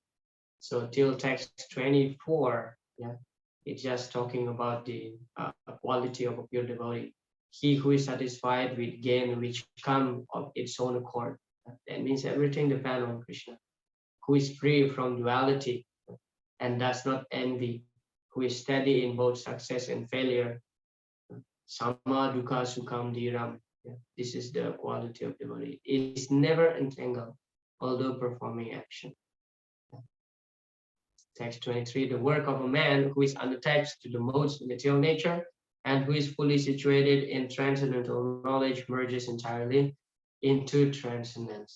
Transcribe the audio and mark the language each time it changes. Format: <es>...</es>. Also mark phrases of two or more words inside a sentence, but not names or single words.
<en>So till text 24, yeah, it's just talking about the quality of a pure devotee. He who is satisfied with gain which come of its own accord. That means everything depends on Krishna, who is free from duality and does not envy, who is steady in both success and failure.</en> <sa>Sama dukkha sukham dhiram.</sa> <en>This is the quality of devotee. It is never entangled, although performing action. Text 23, the work of a man who is unattached to the modes of material nature and who is fully situated in transcendental knowledge merges entirely into transcendence.</en>